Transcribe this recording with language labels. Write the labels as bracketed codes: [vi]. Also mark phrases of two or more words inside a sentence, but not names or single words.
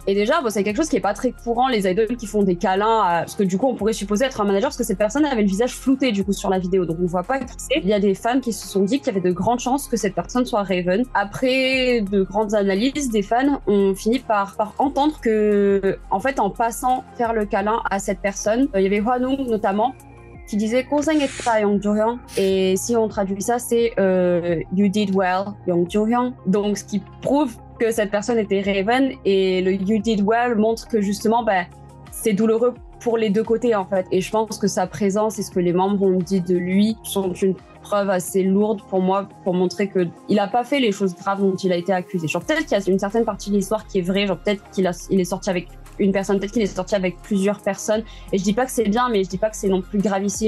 [fr] Et déjà, c'est quelque chose qui est pas très courant, les idoles qui font des câlins, parce que du coup, on pourrait supposer être un manager, parce que cette personne avait le visage flouté, du coup, sur la vidéo. Donc, on voit pas qui c'est. Il y a des fans qui se sont dit qu'il y avait de grandes chances que cette personne soit Raven. Après de grandes analyses, des fans ont fini par entendre que, en fait, en passant faire le câlin à cette personne, il y avait Hwanwoong notamment, qui disait [ko] 고생했다 영조형, [fr] et si on traduit ça c'est [en] you did well [fr] 영조형, donc ce qui prouve que cette personne était Raven, et le [en] you did well [fr] montre que justement c'est douloureux pour les deux côtés en fait, et je pense que sa présence et ce que les membres ont dit de lui sont une preuve assez lourde pour moi pour montrer que il a pas fait les choses graves dont il a été accusé. Genre peut-être qu'il y a une certaine partie de l'histoire qui est vraie, genre peut-être il est sorti avec une personne, peut-être qu'il est sorti avec plusieurs personnes, et je dis pas que c'est bien, mais je dis pas que c'est non plus gravissime.